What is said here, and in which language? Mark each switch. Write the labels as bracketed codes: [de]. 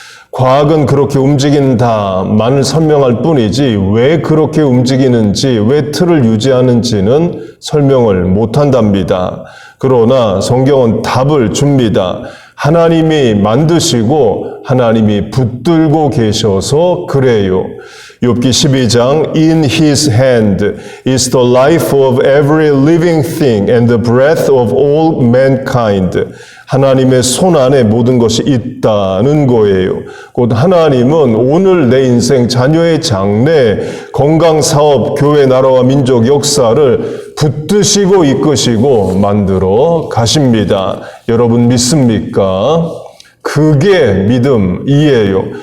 [ko] 과학은 그렇게 움직인다만을 설명할 뿐이지 왜 그렇게 움직이는지, 왜 틀을 유지하는지는 설명을 못한답니다. 그러나 성경은 답을 줍니다. 하나님이 만드시고 하나님이 붙들고 계셔서 그래요. 욥기 12장 [en] In his hand is the life of every living thing and the breath of all mankind. [ko] 하나님의 손 안에 모든 것이 있다는 거예요. 곧 하나님은 오늘 내 인생, 자녀의 장래, 건강, 사업, 교회, 나라와 민족, 역사를 붙드시고 이끄시고 만들어 가십니다. 여러분 믿습니까? 그게 믿음이에요.